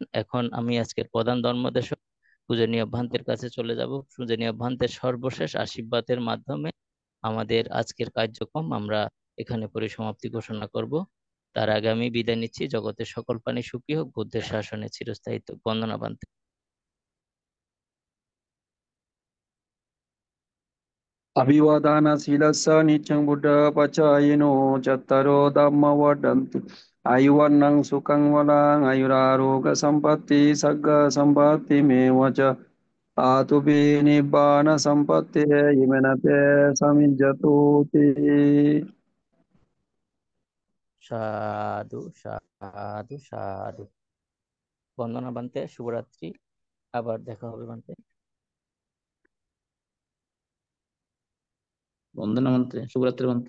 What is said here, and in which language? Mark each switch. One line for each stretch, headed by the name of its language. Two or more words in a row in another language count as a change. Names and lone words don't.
Bangla: এখন আমি আজকের প্রধান ধর্মদেশক পূজনীয় ভান্তের কাছে চলে যাব। পূজনীয় ভান্তের সর্বশেষ আশীর্বাদের মাধ্যমে আমাদের আজকের কার্যক্রম আমরা এখানে পরিসমাপ্তি ঘোষণা করব। তার আগে আমি বিদায় নিচ্ছি। জগতের সকল প্রাণী সুখী হোক, বুদ্ধের শাসনে চিরস্থায়িত্ব। বন্দনা ভান্তে।
Pali: अभिवादनशीलस्य नित्यं बुद्धपचायिनो चत्तरो धम्मवर्धन्ति आयुर्वर्णं सुखं बलं आयुरारोग्यसम्पत्ति सर्गसम्पत्तिमेव च आतु निब्बानसम्पत्तिः येन ते समिज्जतोति।
Bangla: সাধু সাধু সাধু। বন্দনা ভান্তে, শুভরাত্রি, আবার দেখা হবে ভান্তে। বন্দনা ভান্তে, শুভরাত্রি ভান্তে।